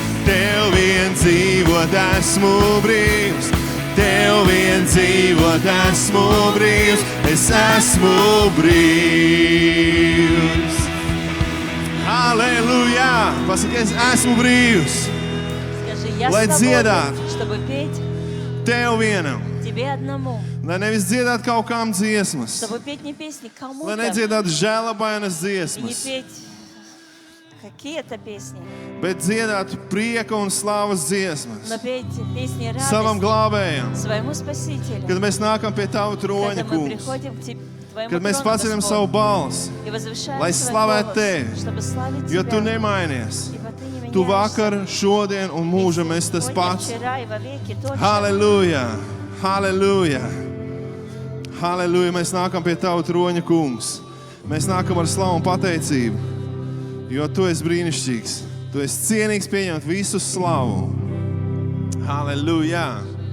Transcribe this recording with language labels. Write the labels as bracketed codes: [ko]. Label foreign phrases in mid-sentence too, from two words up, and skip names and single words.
[lv] Tev vien dzīvot esmu brīvs, Tev vien dzīvot esmu brīvs, es esmu brīvs. Halleluja! Pasaki, es esmu brīvs. [ru] Скажи, я [lv] Lai dziedātu. [ru] свободен, чтобы петь [lv] Tev vienam. [ru] тебе одному. [lv] Lai nevis dziedāt kaut kām dziesmas. [ru] Чтобы петь не песни [lv] Lai [ru] кому-то [lv] nedziedātu žēlabainas [ru] и не [lv] dziesmas. [ru] петь какие-то песни, [lv] Bet dziedātu prieka un slavas dziesmas. [ru] но петь песни [lv] Savam [ru] радости [lv] glābējam. [ru] своему Спасителю. [lv] Kad mēs nākam pie Tava [ru] Когда [lv] troņa, [ru] мы [lv] kungs. [ru] приходим к Твоему [lv] Kad mēs [ru] трону, [lv] paceļam [ru] Господь, [lv] savu balsi. [ru] и возвышаем [lv] lai [ru] свой [lv] slavētu [ru] голос, [lv] Tevi, [ru] чтобы славить [lv] Jo [ru] Тебя, [lv] Tu nemainies. [ru] ибо Ты не [lv] Tu [ru] меняешься. [lv] vakar, šodien un mūžam esi tas [ru] Сегодня, [lv] pats. [ru] вчера и вовеки тот же. [lv] Halleluja! Halleluja! Halleluja! Mēs nākam pie Tava troņa, kungs. Mēs nākam ar slavu un pateicību, jo Tu esi brīnišķīgs. Tu esi cienīgs pieņemt visu slavu. Halleluja!